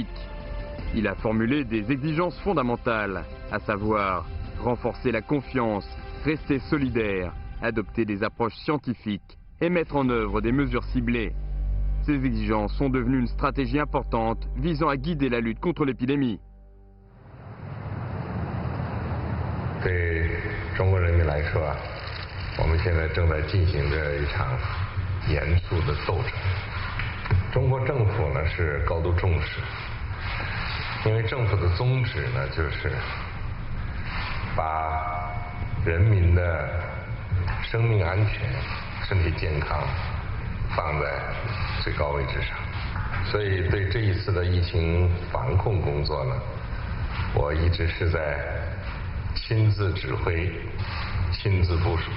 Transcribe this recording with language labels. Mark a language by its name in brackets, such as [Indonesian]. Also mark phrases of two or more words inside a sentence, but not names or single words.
[French] Il a formulé des exigences fondamentales, à savoir renforcer la confiance, rester solidaire, adopter des approches scientifiques et mettre en œuvre des mesures ciblées. Ces exigences sont devenues une stratégie importante visant à guider la lutte contre l'épidémie. [Chinese] 对中国人民来说，我们现在正在进行着一场严肃的斗争。中国政府呢是高度重视，因为政府的宗旨呢就是把人民的生命安全、身体健康放在最高位置上，所以对这一次的疫情防控工作呢，我一直是在亲自指挥、亲自部署。